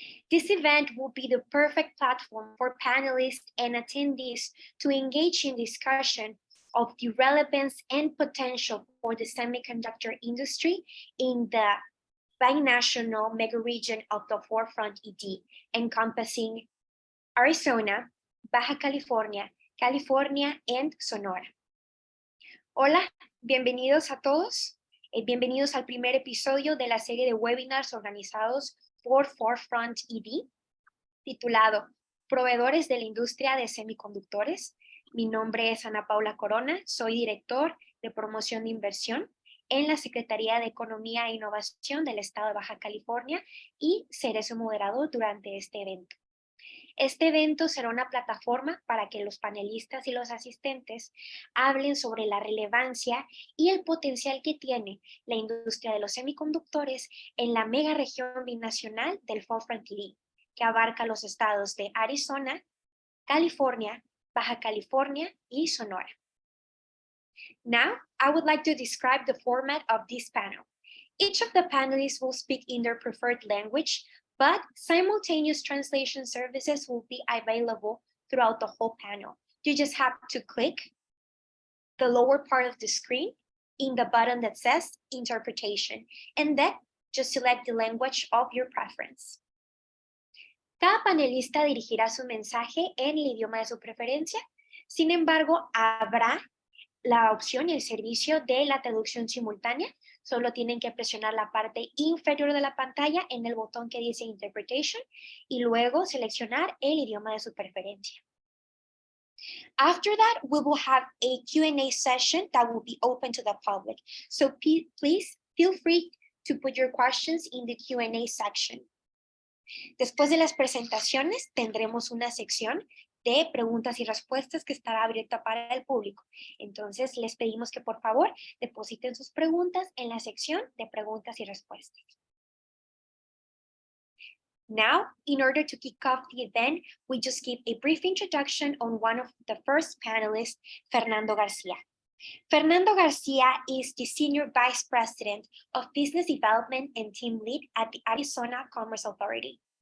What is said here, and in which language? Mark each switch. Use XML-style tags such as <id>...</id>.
<en>This event will be the perfect platform for panelists and attendees to engage in discussion of the relevance and potential for the semiconductor industry in the binational megaregion of the Forefront ED, encompassing Arizona, Baja California, California, and Sonora.</en> <es>Hola, bienvenidos a todos. Bienvenidos al primer episodio de la serie de webinars organizados por Forefront ED, titulado Proveedores de la Industria de Semiconductores. Mi nombre es Ana Paula Corona, soy director de promoción de inversión en la Secretaría de Economía e Innovación del Estado de Baja California y seré su moderador durante este evento. Este evento será una plataforma para que los panelistas y los asistentes hablen sobre la relevancia y el potencial que tiene la industria de los semiconductores en la mega región binacional del Forefront ED, que abarca los estados de Arizona, California, Baja California, y Sonora.</es> <en>Now, I would like to describe the format of this panel. Each of the panelists will speak in their preferred language, but simultaneous translation services will be available throughout the whole panel. You just have to click the lower part of the screen in the button that says Interpretation, and then just select the language of your preference.</en> <es>Cada panelista dirigirá su mensaje en el idioma de su preferencia. Sin embargo, habrá la opción y el servicio de la traducción simultánea. Solo tienen que presionar la parte inferior de la pantalla en el botón que dice Interpretation y luego seleccionar el idioma de su preferencia.</es> <en>After that, we will have a Q&A session that will be open to the public. So please feel free to put your questions in the Q&A section.</en> <es>Después de las presentaciones, tendremos una sección de preguntas y respuestas que estará abierta para el público. Entonces, les pedimos que por favor depositen sus preguntas en la sección de preguntas y respuestas.</es> <en>Now, in order to kick off the event, we just give a brief introduction on one of the first panelists, Fernando Garcia. Fernando Garcia is the Senior Vice President of Business Development and Team Lead at the Arizona Commerce Authority.</en>